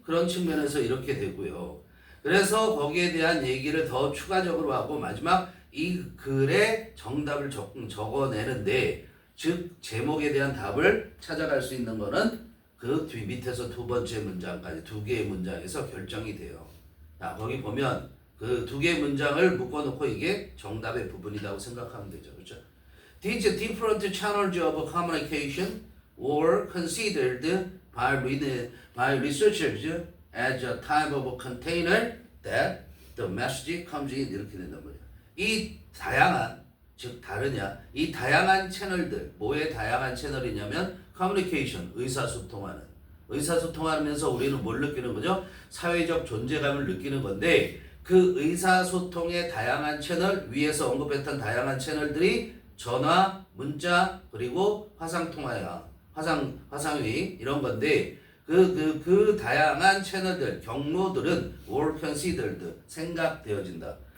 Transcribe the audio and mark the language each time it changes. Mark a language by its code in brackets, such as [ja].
[ko] 그런 측면에서 이렇게 되고요. 그래서 거기에 대한 얘기를 더 추가적으로 하고 마지막 이 글에 정답을 적어내는데 즉 제목에 대한 답을 찾아갈 수 있는 거는 그 뒤 밑에서 두 번째 문장까지 두 개의 문장에서 결정이 돼요. 자, 거기 보면 그 두 개의 문장을 묶어놓고 이게 정답의 부분이라고 생각하면 되죠. 그렇죠? [en] These different channels of communication were considered by researchers as a type of container that the message comes in [ko] 이렇게 된단 말이야. 이 다양한 즉 다르냐 이 다양한 채널들 뭐의 다양한 채널이냐면 커뮤니케이션 의사소통하면서 우리는 뭘 느끼는 거죠? 사회적 존재감을 느끼는 건데 그 의사소통의 다양한 채널 위에서 언급했던 다양한 채널들이 전화, 문자 그리고 화상통화야 화상회의 이런 건데 그 다양한 채널들 경로들은 [en] were considered [ko] 생각되어진다.